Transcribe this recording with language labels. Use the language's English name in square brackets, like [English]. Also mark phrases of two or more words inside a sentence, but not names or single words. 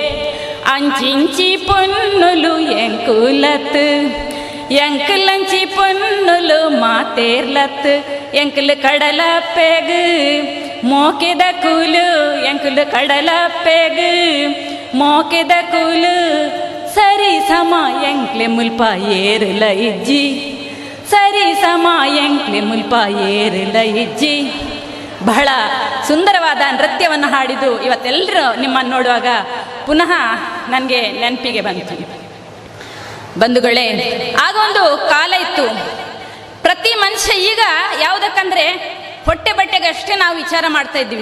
[Tulu] ಅಂಚಿಂಚಿ ಪೊನ್ನುಲು ಎಂಕುಲತ್ ಎಂಕಲಂಚಿ ಪೊನ್ನುಲು ಮಾತೇರ್ಲತ್ ಎಂಕಲು ಕಡಲಪ್ಪೆಗು ಮೋಕೆದ ಕೂಲು ಎಂಕಲು ಕಡಲಪ್ಪೆಗು ಮೋಕೆದ ಕೂಲು ಸರಿ ಸಮ ಎಂಕ್ಲೆ ಮುಲ್ಪ ಏರಲ ಇಜ್ಜಿ ಸರಿ ಸಮ ಎಂಕ್ಲೆ ಮುಲ್ಪ ಏರಲ ಇಜ್ಜಿ. [Kannada] ಬಹಳ ಸುಂದರವಾದ ನೃತ್ಯವನ್ನು ಹಾಡಿದ್ದು ಇವತ್ತೆಲ್ಲರೂ ನಿಮ್ಮನ್ನು ನೋಡುವಾಗ ಪುನಃ ನನಗೆ ನೆನಪಿಗೆ ಬಂತು. ಬಂಧುಗಳೇ, ಆಗ ಒಂದು ಕಾಲ ಇತ್ತು. ಪ್ರತಿ ಮನುಷ್ಯ ಈಗ ಯಾವುದಕ್ಕಂದ್ರೆ ಹೊಟ್ಟೆ ಬಟ್ಟೆಗೆ ಅಷ್ಟೇ ನಾವು ವಿಚಾರ ಮಾಡ್ತಾ ಇದ್ವಿ.